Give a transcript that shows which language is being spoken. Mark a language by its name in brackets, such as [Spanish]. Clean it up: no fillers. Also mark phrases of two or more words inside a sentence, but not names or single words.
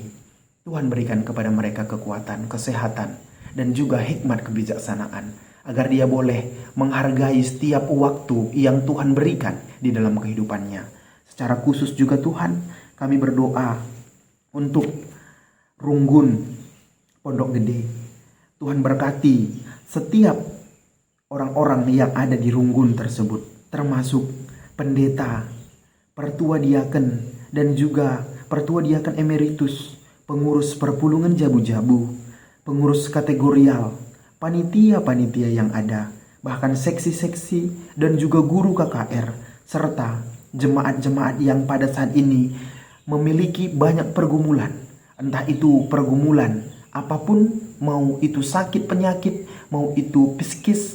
[Indonesian] Tuhan berikan kepada mereka kekuatan, kesehatan, dan juga hikmat kebijaksanaan, agar dia boleh menghargai setiap waktu yang Tuhan berikan di dalam kehidupannya. Secara khusus juga Tuhan, kami berdoa untuk Runggun Pondok Gede. Tuhan berkati setiap orang-orang yang ada di Runggun tersebut, termasuk pendeta, pertua diaken, dan juga pertua diaken emeritus, pengurus perpulungan jabu-jabu, pengurus kategorial, panitia-panitia yang ada, bahkan seksi-seksi dan juga guru KKR, serta jemaat-jemaat yang pada saat ini memiliki banyak pergumulan, entah itu pergumulan apapun, mau itu sakit penyakit, mau itu psikis.